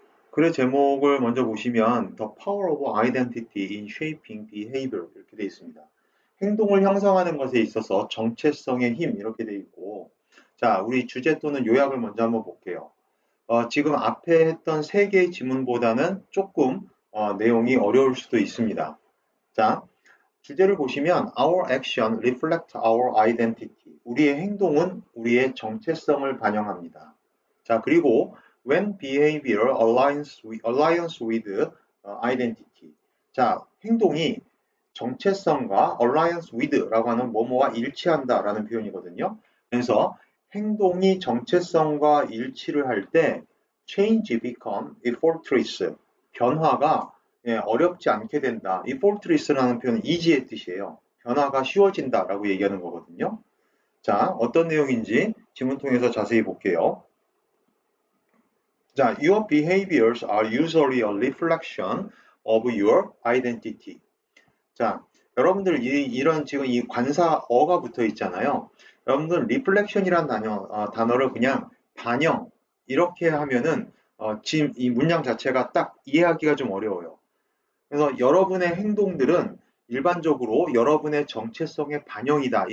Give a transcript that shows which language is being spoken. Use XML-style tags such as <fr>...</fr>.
<ko>글의 제목을 먼저 보시면</ko> <en>The power of identity in shaping behavior</en> <ko>이렇게 되어 있습니다. 행동을 형성하는 것에 있어서 정체성의 힘 이렇게 되어 있고 자, 우리 주제 또는 요약을 먼저 한번 볼게요. 지금 앞에 했던 세 개의 지문보다는 조금 내용이 어려울 수도 있습니다. 자, 주제를 보시면</ko> <en>Our action reflect our identity.</en> <ko>우리의 행동은 우리의 정체성을 반영합니다.</ko> <en>자, 그리고 when behavior aligns with identity.</en> <ko>자, 행동이 정체성과</ko> <en>alliance with</en> <ko>라고 하는 뭐뭐와 일치한다라는 표현이거든요. 그래서 행동이 정체성과 일치를 할 때</ko> <en>change become effortless.</en> <ko>변화가 어렵지 않게 된다. 이 fortress라는 표현은 easy의 뜻이에요. 변화가 쉬워진다라고 얘기하는 거거든요. 자, 어떤 내용인지 지문 통해서 자세히 볼게요.</ko> <en>자, your behaviors are usually a reflection of your identity.</en> <ko>자, 여러분들 이런 지금 이 관사어가 붙어 있잖아요. 여러분들 reflection이란 단어를 그냥 반영 이렇게 하면은 지금 이 문장 자체가 딱 이해하기가 좀 어려워요. 그래서 여러분의 행동들은 일반적으로 여러분의 정체성의 반영이다.</ko>